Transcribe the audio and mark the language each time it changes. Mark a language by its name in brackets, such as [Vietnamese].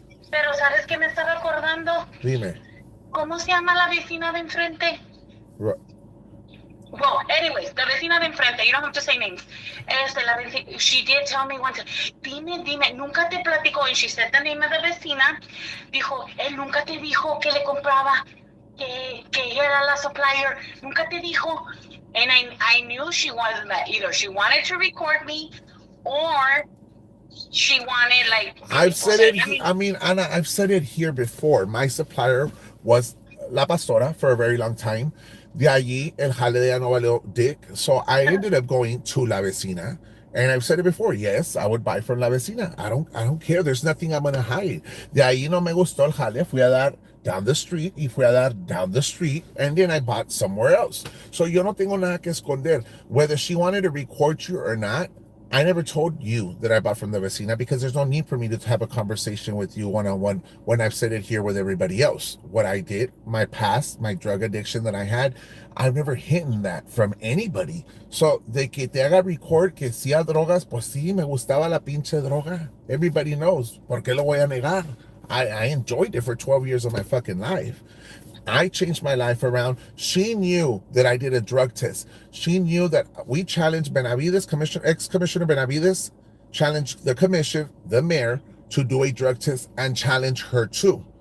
[Spanish] Pero ¿sabes qué me estaba acordando? Dime. ¿Cómo se llama la vecina de enfrente? [English] Well, anyways, la vecina de enfrente, you don't have to say names. [Spanish] She did tell me one time, dime, nunca te platicó, and she said the name of the vecina, dijo, él nunca te dijo que le compraba, que ella era la supplier, nunca te dijo. [English] And I knew she wasn't that. Either she wanted to record me, or she wanted like. I've said it. I mean, Anna, I've said it here before. My supplier was La Pastora for a very long time. [Spanish] De allí, el jale de ella no valió dick. [English] So I ended up going to La Vecina. And I've said it before. Yes, I would buy from La Vecina. I don't care. There's nothing I'm gonna hide. [Spanish] De ahí no me gustó el jale. [English] Fui a dar down the street, y fui a dar down the street, and then I bought somewhere else. [Spanish] So yo no tengo nada que esconder. [English] Whether she wanted to record you or not, I never told you that I bought from the vecina, because there's no need for me to have a conversation with you one-on-one when I've said it here with everybody else. What I did, my past, my drug addiction that I had, I've never hidden that from anybody. [Spanish] So, de que te haga record que hacía drogas, pues sí, me gustaba la pinche droga. Everybody knows. ¿Por qué lo voy a negar? [English] I enjoyed it for 12 years of my fucking life. I changed my life around. She knew that I did a drug test. She knew that we challenged Benavides, ex-commissioner Benavides, challenged the commission, the mayor, to do a drug test and challenge her too.